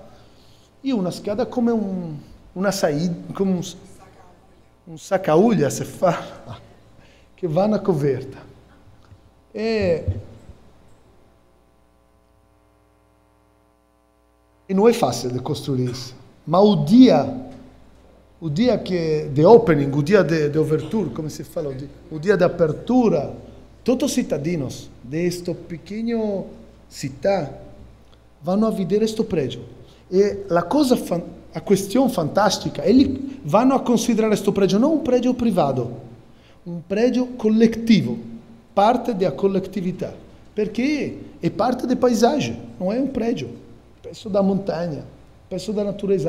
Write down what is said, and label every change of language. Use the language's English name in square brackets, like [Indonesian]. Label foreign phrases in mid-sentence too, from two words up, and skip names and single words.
[Italian] E una scada come una saída, come un sacaulha, se fa, che va na coperta. [Portuguese] E non è facile di costruire isso, ma o dia o dia de opening, o dia de overture, como se fala, o dia de apertura, todos os cidadãos desta pequena cidade vão a ver este prédio. E a questão fantástica, eles vão a considerar este prédio não um prédio privado, um prédio coletivo, parte da coletividade, porque é parte da paisagem, não é um prédio, peço da montanha, peço da natureza.